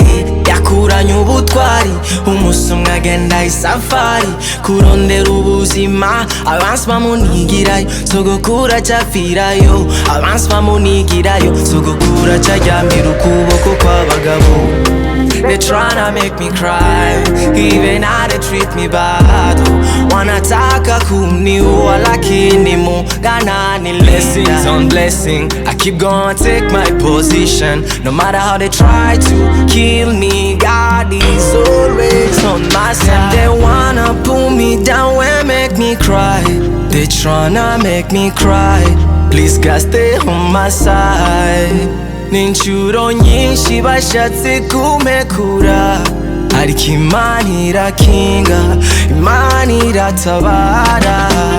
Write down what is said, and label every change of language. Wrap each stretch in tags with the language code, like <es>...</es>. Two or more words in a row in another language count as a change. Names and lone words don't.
<rn>yakuranye ubutwari umunsi umwe agenda isafari kurondera ubuzima abansi bamunigirayo sogokuru acapfirayo abansi bamunigirayo sogokuru acaryamira ukuboko kw'abagabo.</rn> <en>They tryna make me cry, even how they treat me bad.</en> <sw>Wanataka kuniua lakini Mungu ni</sw> <en>blessings on blessing. I keep gonna take my position, no matter how they try to kill me. God is always on my side. They wanna pull me down and make me cry. They tryna make me cry. Please God stay on my side.</en> <rn>Ninshuro nyinshi bashatse kumekura ariko Imana irakinga Imana iratabara.</rn>